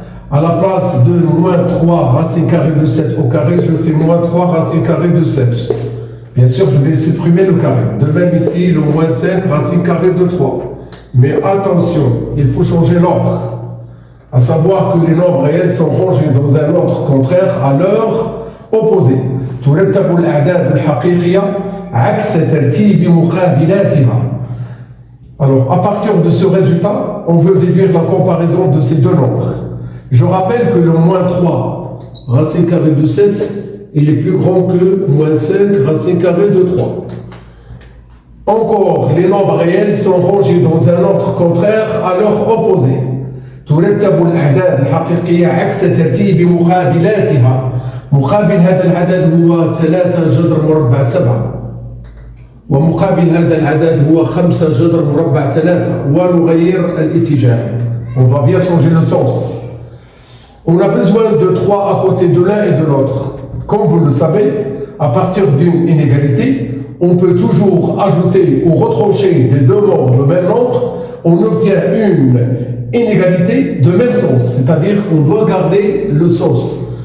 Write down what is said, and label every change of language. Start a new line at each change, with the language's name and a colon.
French: À la place de moins 3 racine carrée de 7 au carré, je fais moins 3 racine carrée de 7. Bien sûr, je vais supprimer le carré. De même ici, le moins 5 racine carrée de 3. Mais attention, il faut changer l'ordre. À savoir que les nombres réels sont rangés dans un ordre contraire à leur opposé.
Arabic: ترتب الأعداد الحقيقية عكس ترتيب مقابلاتها.
French: Alors, à partir de ce résultat, on veut déduire la comparaison de ces deux nombres. Je rappelle que le moins 3 racine carrée de 7, il est plus grand que moins 5 racine carrée de 3. Encore, les nombres réels sont rangés dans un ordre contraire à leur opposé.
Arabic: ترتب الأعداد الحقيقية عكس ترتيب مقابلاتها. مقابل هذا العدد هو 3 جذر مربع 7. ومقابل هذا العدد هو 5 جذر مربع 3. ونغير الاتجاه.
French: On va bien changer le sens. On a besoin de 3 à côté de l'un et de l'autre. Comme vous le savez, à partir d'une inégalité, on peut toujours ajouter ou retrancher des deux nombres le même nombre. On obtient une inégalité de même sens, c'est-à-dire on doit garder le sens.